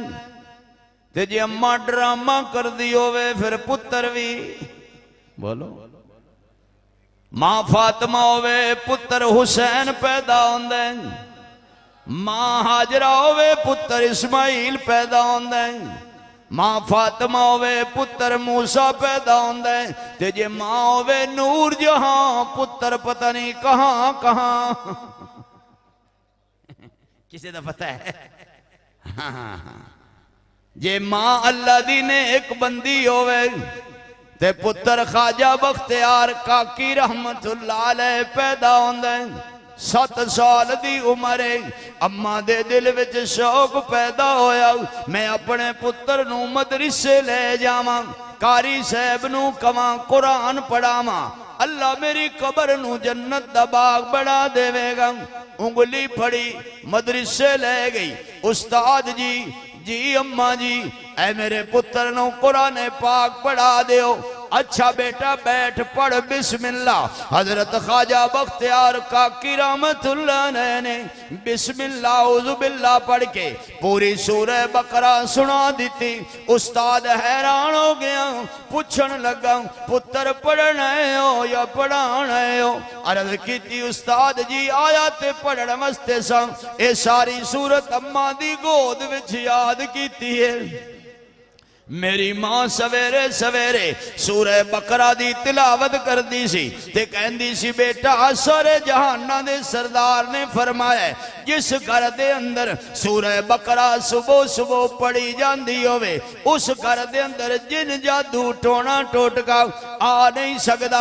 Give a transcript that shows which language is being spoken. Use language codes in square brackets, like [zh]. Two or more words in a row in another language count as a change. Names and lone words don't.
[pa] تے جے اماں ڈرامہ کردی ہووے پھر پتر بھی، بولو، ماں فاطمہ ہووے، پتر حسین پیدا ہوندا ہے، ماں ہاجرہ ہووے، پتر اسماعیل پیدا ہوندا ہے، ماں فاطمہ ہووے، پتر موسیٰ پیدا ہوندا ہے، تے جے ماں ہووے نور جہاں، پتر پتہ نہیں کہاں کہاں. کسے دا پتہ ہے? جے ماں اللہ دی نے ایک بندی ہووے، تے پتر خواجہ بختیار کاکی [ar] رحمۃ اللہ علیہ [pa] پیدا ہوندا ہے. 7 سال دی عمر ہے، اماں دے دل وچ شوق پیدا ہویا، میں اپنے پتر نو مدرسے لے جاواں، قاری صاحب نو کواں قرآن پڑھاواں، اللہ میری قبر نو جنت دا باغ بنا دیوے گا. انگلی پھڑی مدرسے لے گئی، استاد جی، جی اماں جی، اے میرے پتر نو قرآن پاک پڑھا دیو. اچھا بیٹا بیٹھ پڑھ بسم اللہ. حضرت خواجہ بختیار کاکی رحمۃ اللہ نے بسم اللہ [ar] اعوذ باللہ [pa] پڑھ کے پوری سورہ بقرہ سنا دی. استاد حیران ہو گیا، پوچھن لگا پتر پڑھنا ہو یا پڑھانا ہو? عرض کی استاد جی آیا تے پڑھن واسطے سا، یہ ساری سورت اماں دی گود وچ یاد کی ہے. میری ماں سویرے سویرے سورہ بقرہ دی تلاوت کر دی سی تے کہندی سی بیٹا سارے جہاناں دے سردار نے فرمایا جس گھر دے اندر سورہ بقرہ صبح صبح پڑھی جاتی ہووے اس گھر دے اندر جن جادو ٹونا ٹوٹکا آ نہیں سکتا.